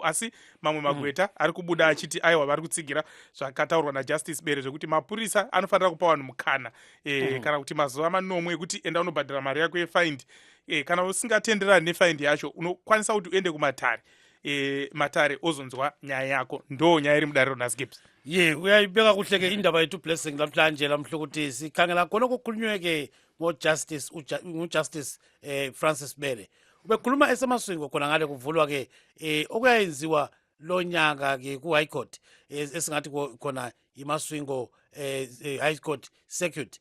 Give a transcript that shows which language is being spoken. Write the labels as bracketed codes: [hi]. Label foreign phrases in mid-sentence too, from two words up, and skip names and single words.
[sn] Asi mamwe magweta ari kubuda achiti aiwa vari kutsigira zvakataurwa naJustice Bere zvekuti mapurisa anofanira kupa vanhu mukana kana kuti mazuva manomwe ekuti enda unobhadhara mari yako yefind. Kana usingatenderani nefind yacho unokwanisa kuti uende kumatare, matare ozonzwa nyaya yako. Ndo nyaya iri mudariro nhasi Gibbs. [nd] Uyaibeka kuhle ke indaba yethu Blessing namhlanje lamhlukuthi sikhangela khona kukhulunywe Justice Francis Bere. Ubekhuluma esemaswingo khona ngale kuvulwa ke okuyayenziwa lo nyaka ke ku High Court esingathi khona imaswingo High Court circuit.